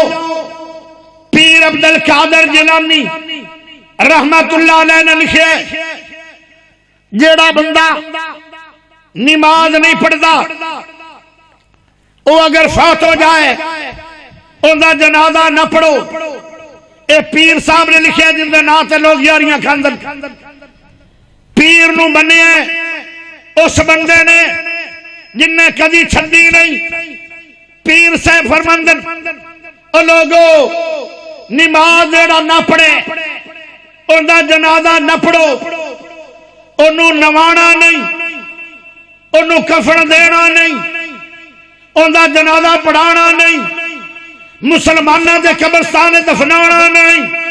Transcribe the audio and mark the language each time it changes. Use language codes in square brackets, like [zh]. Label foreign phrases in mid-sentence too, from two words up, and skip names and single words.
[ur] پیر عبد القادر جیلانی رحمت اللہ علیہ نے لکھے جیڑا بندہ نماز نہیں پڑھتا وہ اگر فوت ہو جائے ان کا جنازہ نہ پڑھو. [pa] اے پیر صاحب نے لکھے جن کے نام سے لوگ یاریاں کھاندن. پیر نو منیا اس بندے نے جن نے کدی چھڈی نہیں. پیر صاحب فرماندن او لوگو نماز جڑا نہ پڑھے [ur] ان کا جنازہ نہ پڑھو, [pa] انہوں نوانا نہیں, انہوں کفن دینا نہیں, ان کا جنازہ پڑھانا نہیں, مسلمانوں کے قبرستان دفنانا نہیں.